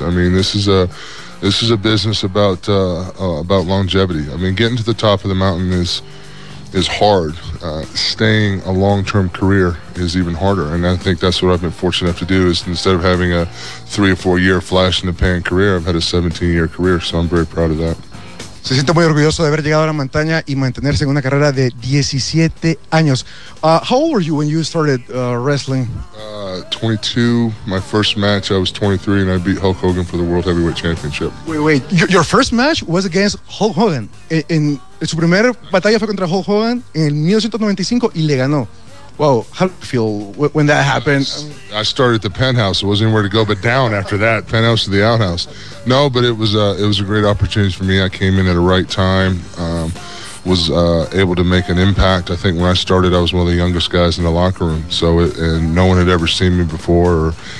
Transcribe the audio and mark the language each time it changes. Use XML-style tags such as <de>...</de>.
<en>I mean, this is a business about longevity. I mean, getting to the top of the mountain is hard. Staying a long-term career is even harder, and I think that's what I've been fortunate enough to do. Is instead of having a 3 or 4 year flash in the pan career, I've had a 17-year career, so I'm very proud of that.</en> <es>Se siente muy orgulloso de haber llegado a la montaña y mantenerse en una carrera de 17 años.</es> <en>How old were you when you started wrestling? 22. My first match, I was 23, and I beat Hulk Hogan for the World Heavyweight Championship. Wait. Your first match was against Hulk Hogan.</en> <es>En su primera batalla fue contra Hulk Hogan en 1995 y le ganó.</es> <en>Wow, how did you feel when that happened? I started at the penthouse. It wasn't anywhere to go but down after that, penthouse to the outhouse. No, but it was a great opportunity for me. I came in at the right time, was able to make an impact. I think when I started, I was one of the youngest guys in the locker room. So, and no one had ever seen me before.</en>